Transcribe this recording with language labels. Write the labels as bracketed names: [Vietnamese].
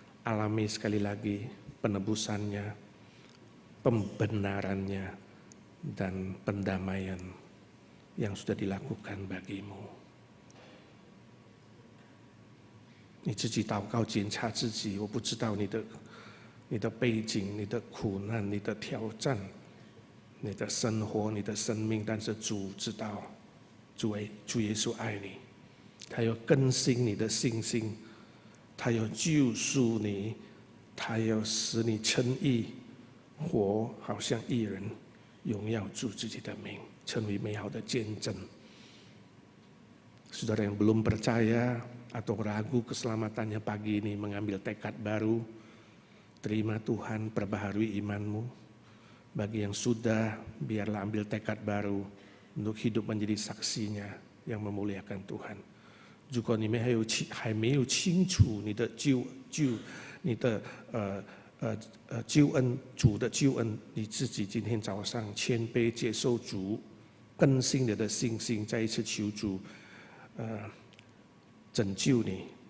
[Indonesian] Alami sekali lagi penebusannya, pembenarannya, dan pendamaian yang sudah dilakukan bagimu. [Chinese] 你自己祷告检查自己，我不知道你的背景、你的苦难、你的挑战、你的生活、你的生命，但是主知道，主耶稣爱你，他要更新你的信心，他要救赎你，他要使你称义，活好像义人，荣耀主自己的名，成为美好的见证。 [Indonesian] Saudara yang belum percaya atau ragu keselamatannya pagi ini mengambil tekad baru. Terima Tuhan, perbaharui imanmu. Bagi yang sudah, biarlah ambil tekad baru untuk hidup menjadi saksinya yang memuliakan Tuhan. [Chinese] 如果你们还没有清楚你的救恩，主的救恩，你自己今天早上谦卑接受主，更新你的信心，再一次求主拯救你。